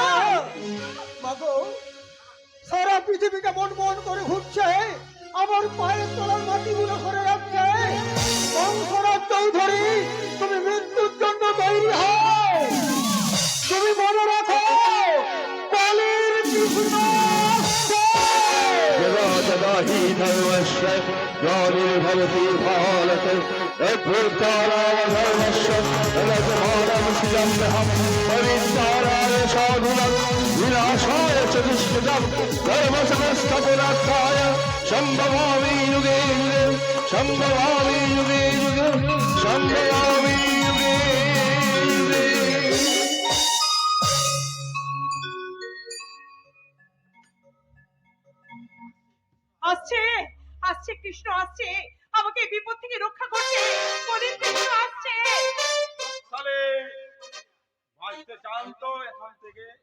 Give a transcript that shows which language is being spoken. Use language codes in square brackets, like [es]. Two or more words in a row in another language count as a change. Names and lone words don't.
[bn] মাগো সারা পৃথিবীটা মন করে ঘুরছে, আমার পায়ের তলার মাটিগুলো করে রাখছে। বংশরাজ চৌধুরী তুমি মৃত্যুর জন্য তৈরি হও। তুমি মনে রাখো কালের কৃষ্ণ [sa] यदा हि धर्मस्य ग्लानिर्भवति भारते अभ्युत्थानावधर्मस्य तदसमानं सृजम्यहं परित्ताराय साधूनां विनाशाय च दुष्कृतं धर्मसंस्थापनार्थाय सम्भवामि युगे युगे सम्भवामि युगे युगे सम्भवामि युगे युगे। [bn] আসছে, আসছে কৃষ্ণ আসছে, আমাকে এই বিপদ থেকে রক্ষা করছে। কলির কৃষ্ণ আসছে। তাহলে ভাইতে চান তো এখান থেকে।